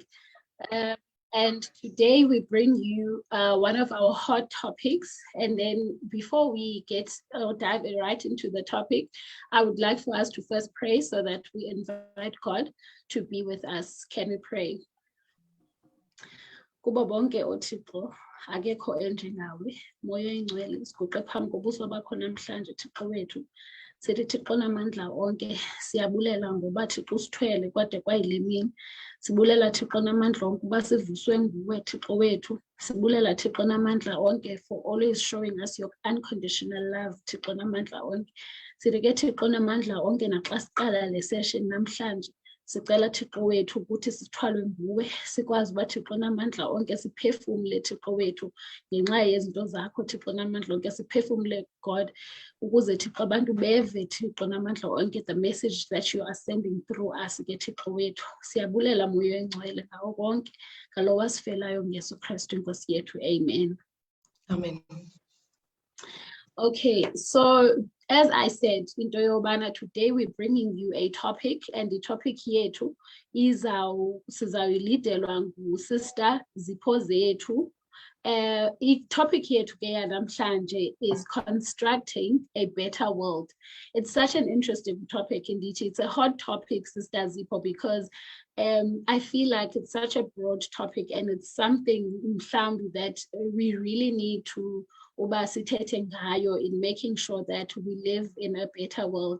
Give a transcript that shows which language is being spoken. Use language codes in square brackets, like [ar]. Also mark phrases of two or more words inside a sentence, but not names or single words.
[en] And today we bring you one of our hot topics. And then before we dive right into the topic, I would like for us to first pray so that we invite God to be with us. Can we pray? [xh] Kuba bonke oThixo akekho enjengawe moya oyingcwele siguqe phambi kobuso bakho namhlanje Thixo wethu sithi Thixo namandla onke siyabulela ngoba Thixo usithwele kwade kwayile mini sibulela Thixo namandla onke kuba sivuswe nguwe Thixo wethu sibulela Thixo namandla onke [en] for always showing us your unconditional love [xh] Thixo namandla onke sithi ke Thixo namandla onke naxa siqala le session namhlanje sicela Thixo wethu ukuthi sithwalwe nguwe sikwazi uba Thixo namandla onke siphefumule Thixo wethu ngenxa yezinto zakho Thixo namandla onke siphefumule God ukuze Thixo abantu beve Thixo namandla onke [en] the message that you are sending through us [xh] ke Thixo wethu siyabulela moya oyingcwele ngawo konke ngalo wasifelayo ngesu Kristu inkosi yethu amen. Amen. [en] Okay, so as I said, [xh] into yobana [en] today we're bringing you a topic, and the topic here too is [xh] sizawulidelwa ngu-Sister Zipho zethu. [en] The topic here today namhlanje is constructing a better world. It's such an interesting topic indeed. It's a hot topic, Sister Zipho, because I feel like it's such a broad topic and it's something found that we really need to in making sure that we live in a better world.